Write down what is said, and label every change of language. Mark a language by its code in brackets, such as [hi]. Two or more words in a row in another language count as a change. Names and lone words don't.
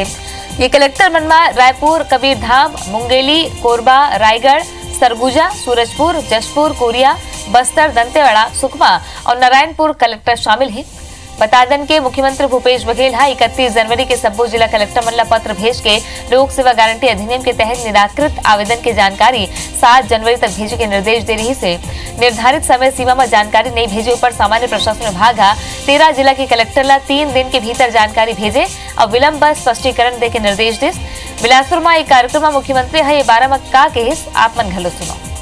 [hne] ये कलेक्टर मन में रायपुर, कबीरधाम, मुंगेली, कोरबा, रायगढ़, सरगुजा, सूरजपुर, जशपुर, कोरिया, बस्तर, दंतेवाड़ा, सुकमा और नारायणपुर कलेक्टर शामिल हैं। बता दें कि मुख्यमंत्री भूपेश बघेल 31 जनवरी के सब्बो जिला कलेक्टर मन ला पत्र भेज के लोक सेवा गारंटी अधिनियम के तहत निराकृत आवेदन की जानकारी 7 जनवरी तक भेजे के निर्देश दे रही से। निर्धारित समय सीमा में जानकारी नहीं भेजे ऊपर सामान्य प्रशासन विभाग 13 जिला के कलेक्टर ला 3 दिन के भीतर जानकारी भेजे और विलंब स्पष्टीकरण दे के निर्देश दे। बिलासपुर में एक कार्यक्रम में मुख्यमंत्री ये 12 में का केस आप मन घलो सुनो।